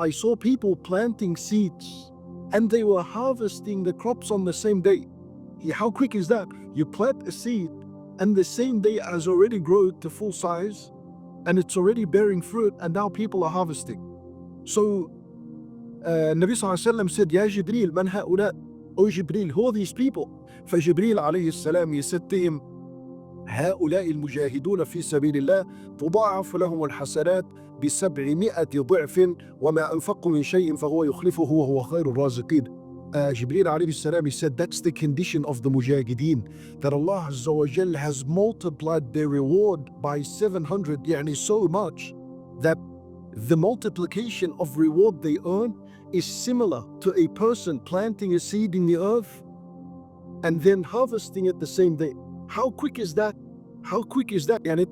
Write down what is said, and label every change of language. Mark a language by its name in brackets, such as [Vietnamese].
[English] I saw people planting seeds, and they were harvesting the crops on the same day. How quick is that? You plant a seed, and the same day it has already grown to full size, and it's already bearing fruit, and now people are harvesting. So Nabi sallallahu alaihi wasallam said, [Arabic] Ya Jibreel, man ha'ula? [English] O Jibreel, who are these people? For Jibreel alayhi salam, he said to him, [Arabic] هؤلاء المجاهدون في سبيل الله تضاعف لهم الحسنات ب700 ضعف وما أنفقوا من شيء فهو يخلفه وهو خير الرازقين. [English] Jibreel alayhi salam, he said that's the condition of the mujahideen, that Allah Azza wa Jal has multiplied their reward by 700, so much that the multiplication of reward they earn is similar to a person planting a seed in the earth and then harvesting it the same day. How quick is that? How quick is that?